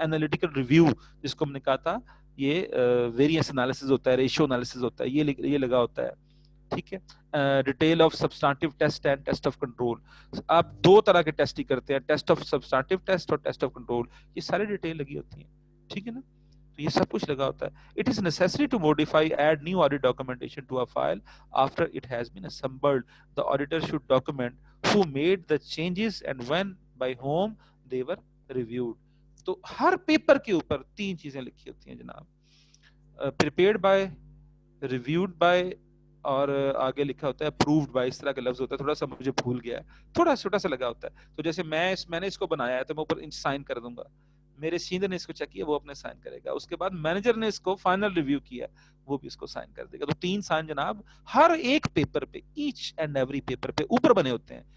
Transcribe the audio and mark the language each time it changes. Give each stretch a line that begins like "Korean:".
Urdu: Analytical review جس کو ہم نے کہا تھا یہ ویریئنس انالیسز ہوتا ہے, ریشو انالیسز ہوتا ہے, یہ لگا ہوتا ہے. ٹھیک ہے,
English: detail of substantive test and test of control,
Urdu: آپ 2 طرح کے ٹیسٹ ہی کرتے ہیں, ٹیسٹ آف سبسٹانٹیو ٹیسٹ اور ٹیسٹ آف کنٹرول, یہ ساری ڈیٹیل لگی ہوتی ہیں. ٹھیک ہے نا. تو یہ سب کچھ لگا ہوتا ہے.
English: It is necessary to modify, add new audit documentation to a file after it has been assembled. The auditor should document who made the changes and when, by whom they were reviewed.
Urdu: تو ہر paper کے اوپر 3 چیزیں لکھی ہوتی ہیں جناب.
English: prepared by, reviewed by,
Urdu: اور آگے لکھا ہوتا ہے
English: approved by.
Urdu: اس طرح کا لفظ ہوتا ہے, تھوڑا سا مجھے بھول گیا ہے, تھوڑا چھوٹا سا لگا ہوتا ہے. تو جیسے میں نے اس کو بنایا ہے تو میں اوپر سائن کر دوں گا, میرے سینئر نے اس کو چیک کیا, وہ اپنے سائن کرے گا, اس کے بعد مینیجر نے اس کو فائنل ریویو کیا, وہ بھی اس کو سائن کر دے گا. تو 3 سائن جناب ہر ایک پیپر پہ,
English: each and every paper
Urdu: پہ اوپر بنے ہوتے ہیں.